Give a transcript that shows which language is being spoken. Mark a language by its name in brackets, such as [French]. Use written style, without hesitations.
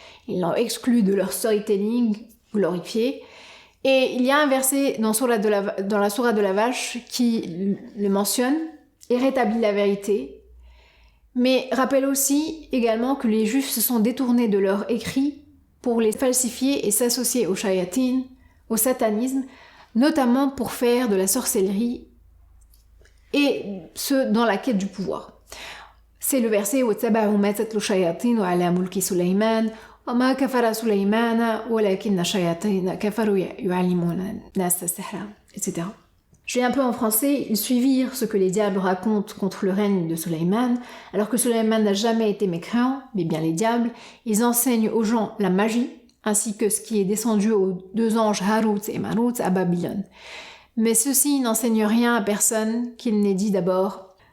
[French] Ils l'ont exclu de leur storytelling glorifié. Et il y a un verset dans la sourate de la vache qui le mentionne et rétablit la vérité, mais rappelle aussi également que les Juifs se sont détournés de leurs écrits pour les falsifier et s'associer aux shayatin, au satanisme, notamment pour faire de la sorcellerie, et ce, dans la quête du pouvoir. C'est le verset [Arabic] « وَاتَّبَعُوا مَا تَتْلُو الشَّيَاطِينُ عَلَى مُلْكِ سُلَيْمَانَ وَمَا كَفَرَ سُلَيْمَانَ وَلَكِنَّ الشَّيَاطِينَ كَفَرُوا يُعَلِّمُونَ النَّاسَ السِّحْرَ » etc. [French] Je vais un peu en français, ils suivirent ce que les diables racontent contre le règne de Sulayman, alors que Sulayman n'a jamais été mécréant, mais bien les diables. Ils enseignent aux gens la magie, ainsi que ce qui est descendu aux deux anges Harut et Marut à Babylone. Mais ceux-ci n'enseignent rien à personne, qu'il n'ait dit d'abord.